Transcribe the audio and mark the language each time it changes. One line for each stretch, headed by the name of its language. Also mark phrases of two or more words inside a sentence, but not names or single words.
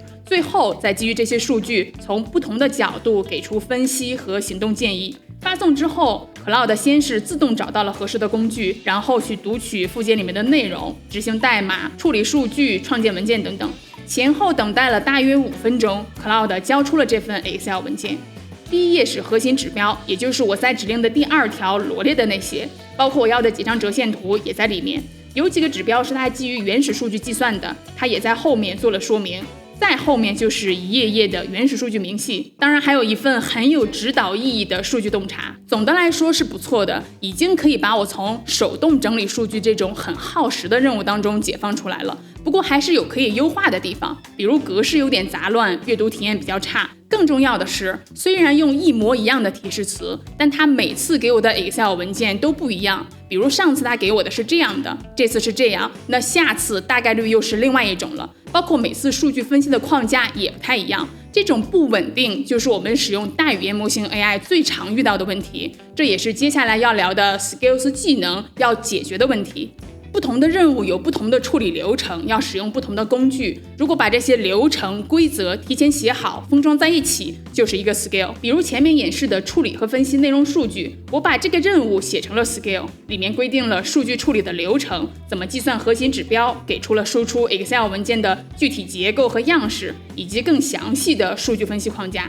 Chinese: 最後再基於這些數據，從不同的角度給出分析和行動建議。發送之後 Claude 先是自動找到了合適的工具，然後去讀取附件裡面的內容，執行代碼，處理數據，創建文件等等。前後等待了大約5分鐘， Claude 交出了這份 Excel 文件。第一頁是核心指標，也就是我在指令的第2條羅列的那些，包括我要的幾張折線圖也在裡面。有幾個指標是它基於原始數據計算的，它也在後面做了說明。再後面就是一頁頁的原始數據明細，當然還有一份很有指導意義的数據洞察。總的來說是不錯的，已經可以把我從手動整理數据這種很耗時的任務当中解放出来了。不過還是有可以優化的地方，比如格式有點雜亂，閱讀體驗比較差。更重要的是，虽然用一模一樣的提示詞，但它每次給我的 Excel 文件都不一樣。比如上次它給我的是这樣的，這次是這樣，那下次大概率又是另外一種了。包括每次數據分析的框架也不太一樣，這種不穩定就是我們使用大語言模型 AI 最常遇到的問題，這也是接下來要聊的 Skills 技能要解決的問題。不同的任務有不同的處理流程，要使用不同的工具。如果把這些流程規則提前寫好，封裝在一起，就是一個 skill。比如前面演示的處理和分析內容數據，我把這個任務寫成了 skill， 裡面規定了數據處理的流程，怎麼計算核心指標，給出了輸出 Excel 文件的具體結構和樣式，以及更詳細的數據分析框架。